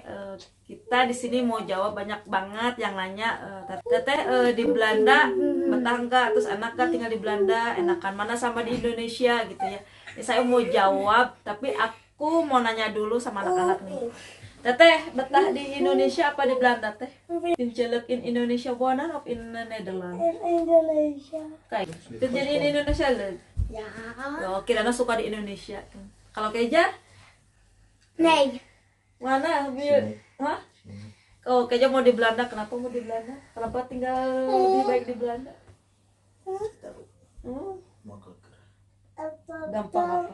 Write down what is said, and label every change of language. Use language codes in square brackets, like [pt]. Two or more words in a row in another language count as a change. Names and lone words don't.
[id] Kita di sini mau jawab banyak banget yang nanya, teteh di Belanda betah nggak? Terus anak kan tinggal di Belanda, enakan mana sama di Indonesia gitu ya? Saya mau jawab, tapi aku mau nanya dulu sama anak-anak nih. Teteh betah di Indonesia apa di Belanda teh? [nl] In Indonesia wonen of in Nederland? In Indonesia. Kijk, [id] jadi in Indonesia loh. [nl] Ja. [id] Oh, kirana suka di Indonesia. Kalau Keja? [nl] Nee. [id] Mana? Hah? Oh, Keja mau di Belanda. Kenapa mau di Belanda? Kenapa tinggal lebih baik di Belanda? Gampang apa?